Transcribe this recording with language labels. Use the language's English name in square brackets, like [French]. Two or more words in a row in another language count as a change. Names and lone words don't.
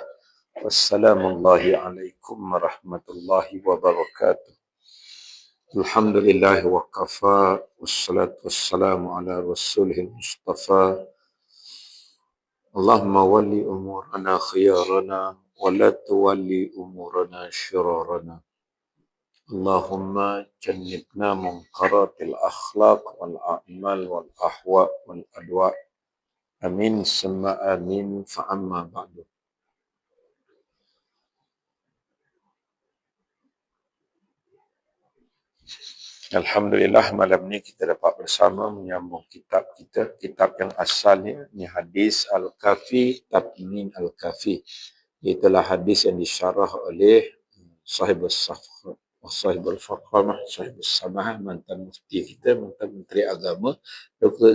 [Arabic] وسلام الله عليكم ورحمة الله وبركاته. الحمد لله وكفى، والصلاة والسلام على رسوله المصطفى. اللهم ولّ أمورنا خيارنا ولا تولّ أمورنا شرارنا. اللهم جنبنا منكرات الأخلاق والأعمال والأهواء والأدواء. آمين ثم آمين، فأما بعد. [Malay] Alhamdulillah, malam ni kita dapat bersama menyambung kitab kita, kitab yang asalnya ni hadis Al-Kafi, Tabmin Al-Kafi. Itulah hadis yang disyarah oleh Sahibus Faqamah, Sahibus Samahah, mantan mufti kita, mantan menteri agama, Dr.